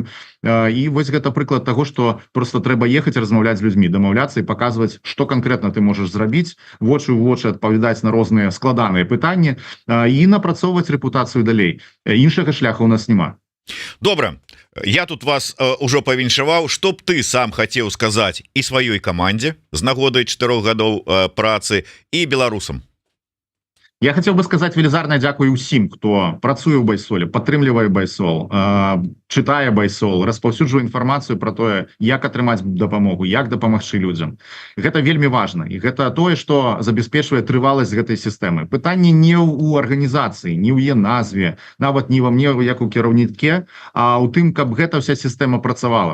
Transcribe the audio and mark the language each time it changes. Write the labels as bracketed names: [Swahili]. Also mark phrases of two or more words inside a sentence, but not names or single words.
[Belarusian] І вось гэта прыклад таго, што проста трэба ехаць размаўляць з людзьмі, дамаўляцца і паказваць, што канкрэтна ты можаш зрабіць, вочы ў вочы адпавядаць на розныя складаныя пытанні і напрацоўваць рэпутацыю далей. Іншага шляху ў нас няма. Добра, я тут вас ужо павіншаваў, што б ты сам хацеў сказаць і сваёй камандзе з нагодай 4 гадоў працы і беларусам. [Russian] Я хотел бы сказать [Belarusian] велізарна дзякуй усім, хто працуе ў байсоле, падтрымлівае байсол, чытае байсол, распаўсюджвае інфармацыю пра тое, як атрымаць дапамогу, як дапамагчы людзям. Гэта вельмі важна, і гэта тое, што забяспечвае трываласць гэтай сістэмы. Пытанне не ў арганізацыі, не ў яе назве, нават не ва мне як у кіраўніке, а ў тым, каб гэта вся сістэма працавала.